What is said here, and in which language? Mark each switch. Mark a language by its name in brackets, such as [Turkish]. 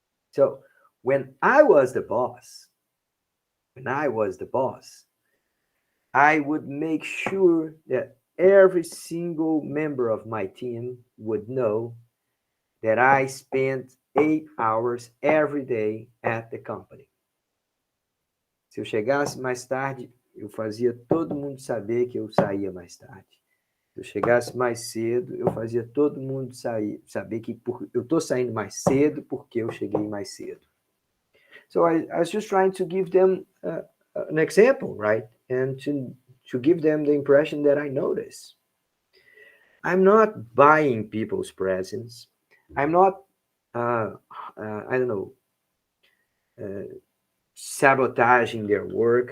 [English] So when I was the boss, when I was the boss, I would make sure that every single member of my team would know that I spent 8 hours every day at the company. [Portuguese] Se eu chegasse mais tarde, eu fazia todo mundo saber que eu saía mais tarde. Se eu chegasse mais cedo, eu fazia todo mundo saber que eu estou saindo mais cedo porque eu cheguei mais cedo. [English] So I was just trying to give them an example, right? And to give them the impression that I notice. I'm not buying people's presents. I'm not, I don't know, uh, sabotaging their work.